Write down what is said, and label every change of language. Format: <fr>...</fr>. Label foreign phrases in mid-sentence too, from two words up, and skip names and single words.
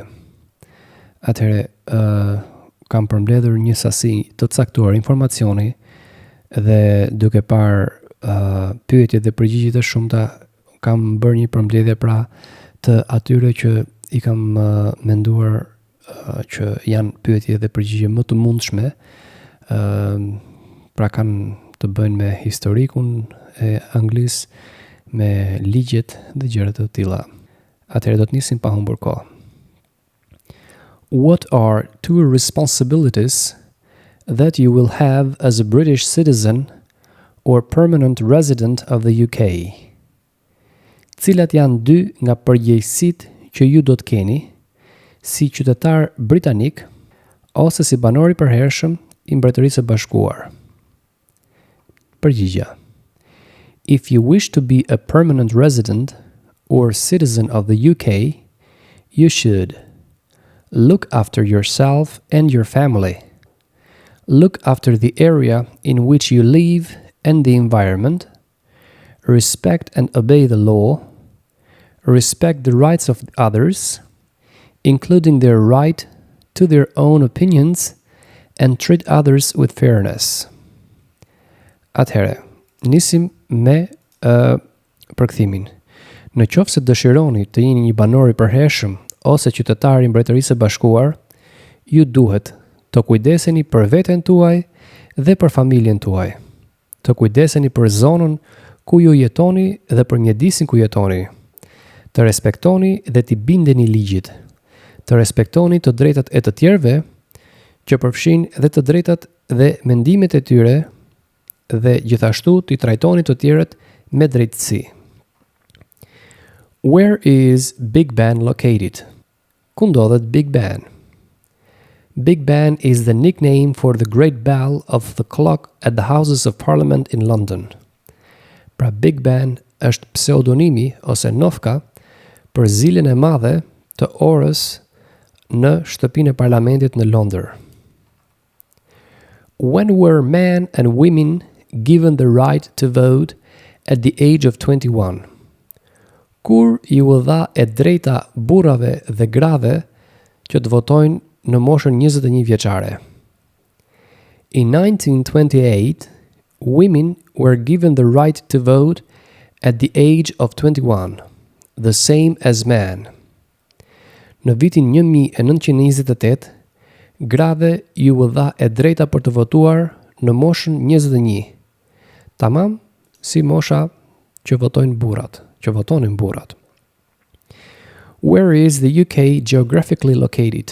<sq>Atëherë, kam përmbledhur një sasi të caktuar informacioni dhe duke parë pyetjet dhe përgjigjet e shumta, kam bërë një përmbledhje pra të atyre që i kam menduar që janë pyetje dhe përgjigje më të mundshme, pra kanë të bëjnë me historikun e Anglisë, me ligjet dhe gjërat të tilla. Atëherë do të nisim pa humbur kohë.</sq> <en>What are two responsibilities that you will have as a British citizen or permanent resident of the UK?</en> <sq>Cilat janë dy nga përgjegjësitë që ju do të keni si qytetar britanik ose si banor i përhershëm i Mbretërisë së Bashkuar? Përgjigja.</sq> <en>If you wish to be a permanent resident or citizen of the UK, you should look after yourself and your family. Look after the area in which you live and the environment. Respect and obey the law. Respect the rights of others, including their right to their own opinions, and treat others with fairness.</en> <sq>Atëherë, nisim me përkthimin. Në qoftë se dëshironi të jeni një banor i përhershëm ose qytetar i Mbretërisë së Bashkuar, ju duhet të kujdeseni për veten tuaj dhe për familjen tuaj. Të kujdeseni për zonën ku ju jetoni dhe për mjedisin ku jetoni. Të respektoni dhe t'i bindeni ligjit. Të respektoni të drejtat e të tjerëve, që përfshin dhe të drejtat dhe mendimet e tyre, dhe gjithashtu t'i trajtoni të tjerët me drejtësi.</sq> <en>Where is Big Ben located?</en> <sq>Ku ndodhet Big Ben?</sq> <en>Big Ben is the nickname for the great bell of the clock at the Houses of Parliament in London.</en> <sq>Pra Big Ben është pseudonimi ose nofka për zilën e madhe të orës në shtëpinë e parlamentit në Londër.</sq> <en>When were men and women given the right to vote at the age of 21?</en> <sq>Kur ju u dha e drejta burrave dhe grave që të votojnë në moshën 21 vjeçare?</sq> <en>In 1928, women were given the right to vote at the age of 21, the same as men.</en> <sq>Në vitin 1928, grave ju u dha e drejta për të votuar në moshën 21, tamam si mosha që votonin burrat.</sq> <en>Where is the UK geographically located?</en>